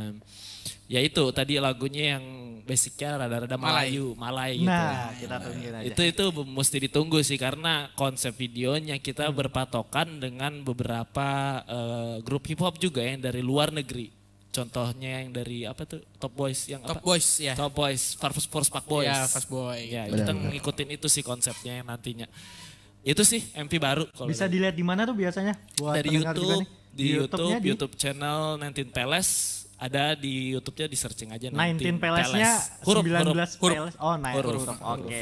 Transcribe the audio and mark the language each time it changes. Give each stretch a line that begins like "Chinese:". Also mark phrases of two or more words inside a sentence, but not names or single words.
Indonesian: Ya itu tadi lagunya yang basicnya rada-rada Malay gitu. Nah, kita tungguin aja. Itu mesti ditunggu sih karena konsep videonya kita berpatokan dengan beberapa grup hip hop juga yang dari luar negeri. Contohnya yang dari apa tuh Top Boys yang Top Boys ya. Top Boys, Force Pak Boys. Ya, Fast Boy. Ya, kita ngikutin itu sih konsepnya yang nantinya. Itu sih MV baru. Bisa dilihat di mana tuh biasanya? Buat dari YouTube, di YouTube channel 19 Palace. Ada di YouTube-nya di searching aja 19 Palace-nya 19 Palace. Oh, huruf. Oke.